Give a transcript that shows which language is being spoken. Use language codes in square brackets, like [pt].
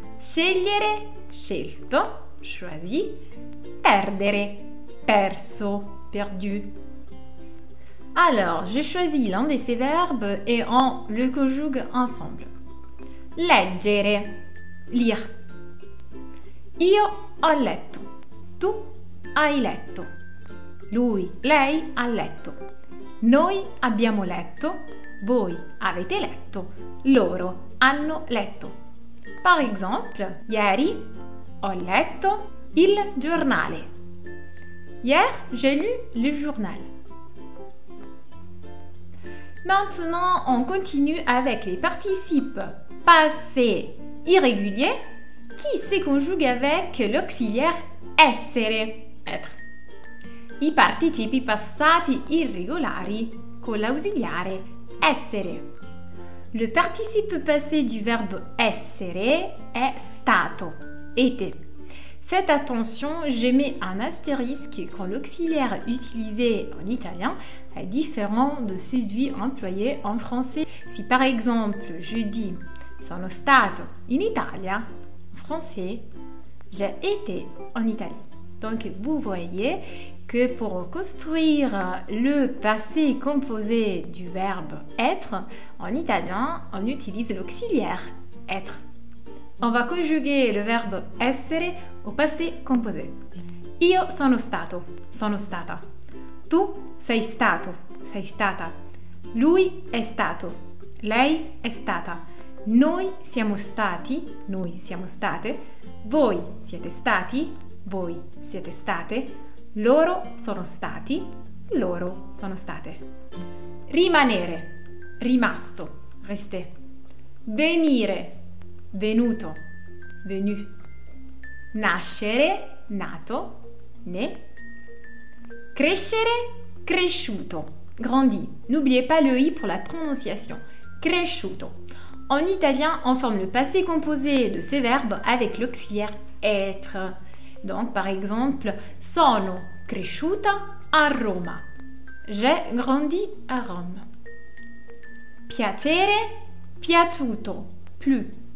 [it] Scegliere, scelto, choisi. Perdere, perso, perdu. [fr] Alors, je choisis l'un de ces verbes et on le conjugue ensemble. [it] Leggere, lire. Io ho letto. Tu hai letto. Lui, lei ha letto. Noi abbiamo letto. Voi avete letto. Loro hanno letto. [fr] Par exemple, [it] ieri ho letto il giornale. [fr] Hier, j'ai lu le journal. Maintenant, on continue avec les participes passés irréguliers qui se conjuguent avec l'auxiliaire essere, être. [it] I participi passati irregolari con l'ausiliare essere. [fr] Le participe passé du verbe essere est stato, été. Faites attention, je mets un astérisque quand l'auxiliaire utilisé en italien est différent de celui employé en français. Si par exemple je dis [it] sono stato in Italia, [fr] en français, j'ai été en Italie. Donc vous voyez que pour construire le passé composé du verbe être, en italien, on utilise l'auxiliaire être. On va conjuguer le verbe essere au passé composé. [it] Io sono stato, sono stata. Tu sei stato, sei stata. Lui è stato, lei è stata. Noi siamo stati, noi siamo state. Voi siete stati, voi siete state. Loro sono stati, loro sono state. Rimanere, rimasto, resté. Venire, venuto, venu. Nascere, nato, né. Crescere, cresciuto, grandi. [fr] N'oubliez pas le i pour la prononciation. Cresciuto. En italien, on forme le passé composé de ce verbe avec l'auxiliaire être. Donc, par exemple, [it] sono cresciuta a Roma. [fr] J'ai grandi à Rome. [it] Piacere, piaciuto, [fr] plu.